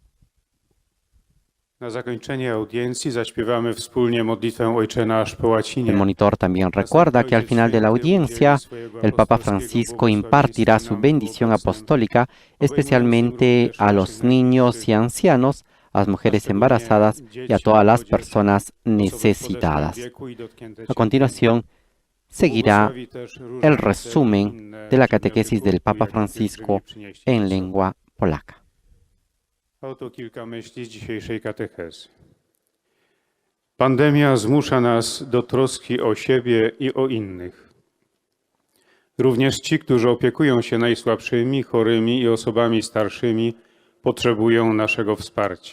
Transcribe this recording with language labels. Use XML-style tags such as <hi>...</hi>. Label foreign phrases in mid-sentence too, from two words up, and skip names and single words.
<es>El monitor también recuerda que al final de la audiencia, el Papa Francisco impartirá su bendición apostólica, especialmente a los niños y ancianos, a las mujeres embarazadas y a todas las personas necesitadas. A continuación, seguirá el resumen de la catequesis del Papa Francisco en lengua polaca.</es> <pl>Oto kilka myśli z dzisiejszej katechezy. Pandemia zmusza nas do troski o siebie i o innych. Również ci, którzy opiekują się najsłabszymi, chorymi i osobami starszymi, potrzebują naszego wsparcia.</pl>